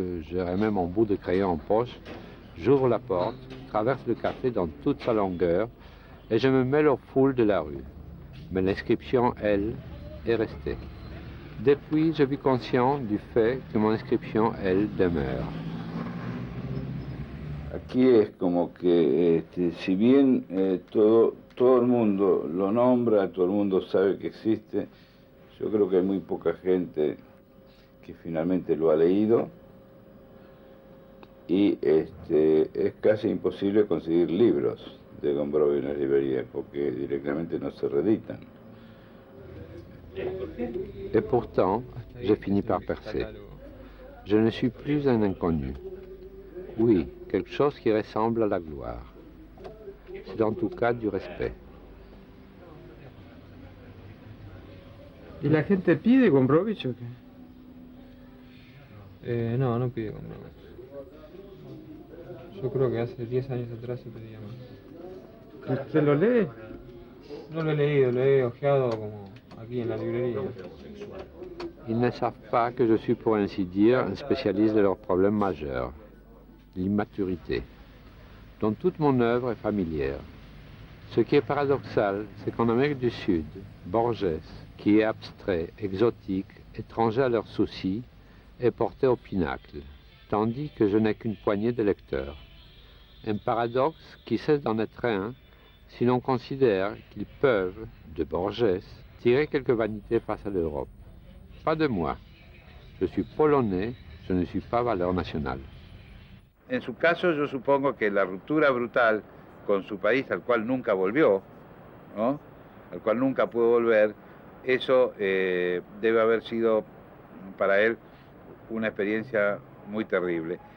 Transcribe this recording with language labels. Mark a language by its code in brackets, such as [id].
[fr] Je remets mon bout de crayon en poche, j'ouvre la porte, traverse le café dans toute sa longueur, et je me mêle aux foules de la rue. Mais l'inscription, elle, est restée. Depuis, je vis conscient du fait que mon inscription, elle, demeure. [es] Aquí es como que, si bien todo el mundo lo nombra, todo el mundo sabe que existe, yo creo que hay muy poca gente que finalmente lo ha leído, y es casi imposible conseguir libros de Gombrowicz en las librerías porque directamente no se reeditan. [fr] Et pourtant, j'ai fini par percer. Je ne suis plus un inconnu. Oui, quelque chose qui ressemble à la gloire. C'est en tout cas du respect. [es] ¿Y la gente pide Gombrowicz o qué? No, no pide Gombrowicz. Yo creo que hace 10 años atrás se pedía más. ¿Usted lo lee? No lo he leído, lo he ojeado como aquí en la librería. [fr] Ils ne savent pas que je suis, pour ainsi dire, un spécialiste de leur problème majeur, l'immaturité, dont toute mon œuvre est familière. Ce qui est paradoxal, c'est qu'en Amérique du Sud, Borges, qui est abstrait, exotique, étranger à leurs soucis, est porté au pinacle, tandis que je n'ai qu'une poignée de lecteurs. Un paradoxe qui cesse d'en être un si l'on considère qu'ils peuvent, de Borges, tirer quelque vanité face à l'Europe. Pas de moi. Je suis polonais, je ne suis pas valeur nationale. [es] En su caso, yo supongo que la ruptura brutal con su país, al cual nunca volvió, ¿no? Al cual nunca pudo volver, eso debe haber sido para él una experiencia muy terrible.